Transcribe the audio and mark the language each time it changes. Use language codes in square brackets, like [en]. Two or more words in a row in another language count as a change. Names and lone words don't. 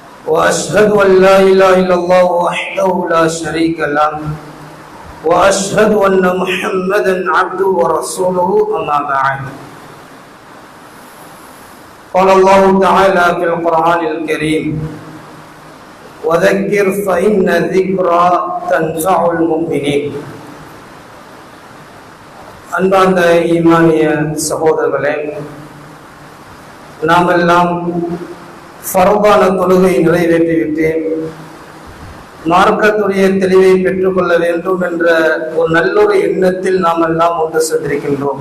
[ar] وأشهد أن لا إله إلا الله وحده لا شريك له وأشهد أن محمدا عبده ورسوله أما بعد قال الله تعالى في القرآن الكريم وذكر فإن الذكرى تنفع المؤمنين [ta] அன்பார்ந்த ஈமானிய சகோதரர்களே, நாமெல்லாம் ஃபர்தான தொழுகை நிறைவேற்றிவிட்டு மார்க்கத்துடைய தெளிவை பெற்றுக்கொள்ள வேண்டும் என்ற ஒரு நல்லொரு எண்ணத்தில் நாம் எல்லாம் ஒன்று சென்றிருக்கின்றோம்.